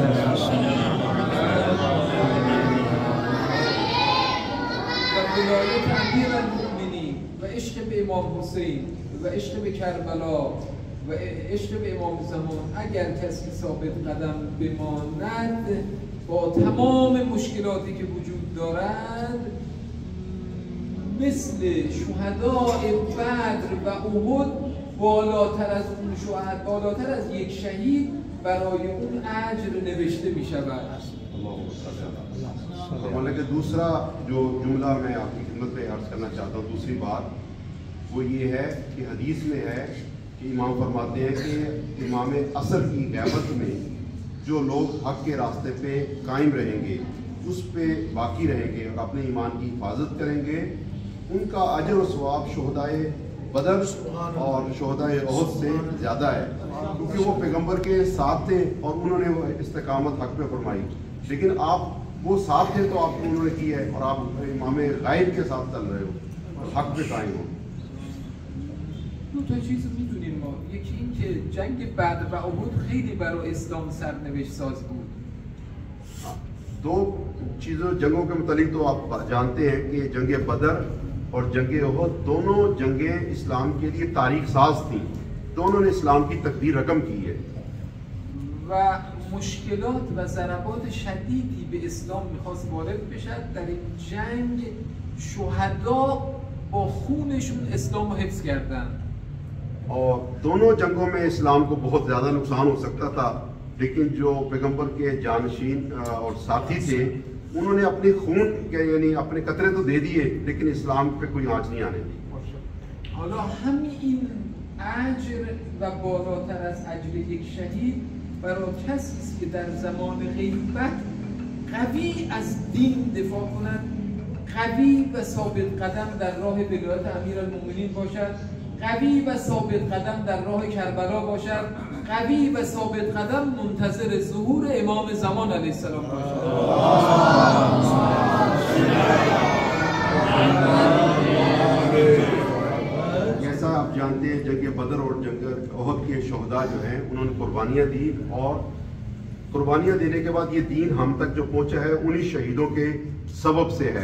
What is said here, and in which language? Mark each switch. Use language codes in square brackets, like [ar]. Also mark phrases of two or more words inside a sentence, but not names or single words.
[fa] و ولایت امیرالمؤمنین و عشق به امام حسین و عشق به کربلا و عشق به امام زمان اگر کسی ثابت قدم بماند با تمام مشکلاتی که وجود دارد مثل شهداء بدر و احد بالاتر از اون شهدا، بالاتر از یک شهید برای اون اجر نوشته می شود. [hi] मतलब कि दूसरा जो जुमला मैं आपकी खिदमत में अर्ज करना चाहता हूँ, दूसरी बात वो ये है कि हदीस में है कि इमाम फरमाते हैं कि इमाम असर की गैबत में जो लोग हक के रास्ते पे कायम रहेंगे, उस पे बाकी रहेंगे और अपने ईमान की हिफाजत करेंगे, उनका अजर और सवाब शोहदाए बदर और शोहदाए ओहद से ज़्यादा है, क्योंकि वो पैगंबर के साथ थे और उन्होंने वो इस्तिकामत हक पे फरमाई। लेकिन आप वो साथ थे तो आपको उन्होंने की है और आप इमाम गायब के साथ चल रहे हो और हक पे कायम हो। [fa] دو تا چیز میدونیم ما. یکی این که جنگ بدر و احد خیلی برای اسلام سرنوشت ساز بود. [hi] दो चीज़ों जंगों के मुतालिक तो आप जानते हैं कि जंग बदर और जंग ओहद दोनों जंगें इस्लाम के लिए तारीख साज थी, दोनों ने इस्लाम की तकदीर रकम की है। [fa] و مشکلات و ضربات شدیدی به اسلام میخواست وارد بشد. در این جنگ شهدا با خونشون اسلام رو حفظ کردن. [hi] और दोनों जंगों में इस्लाम को बहुत ज़्यादा नुकसान हो सकता था, लेकिन जो पैगंबर के जानशीन और साथी थे उन्होंने अपने खून के यानी अपने कतरे तो दे दिए, लेकिन इस्लाम पे कोई आँच नहीं आने दी। [fa] حالا همین اجر و بالاتر از اجر یک شهید برای کسی است که در زمان غیبت قوی از دین دفاع کند، قوی و ثابت قدم در راه ولایت امیرالمؤمنین باشد، قوی و ثابت قدم در راه کربلا باشد، قوی و ثابت قدم منتظر ظهور امام زمان [ar] علیه السلام [fa] باشد. [hi] जैसा आप जानते हैं जंग बदर और जंग ओहद के शहदा जो हैं उन्होंने कुर्बानियाँ दी और कुर्बानियाँ देने के बाद ये दीन हम तक जो पहुँचा है उन्हीं शहीदों के सबब से है।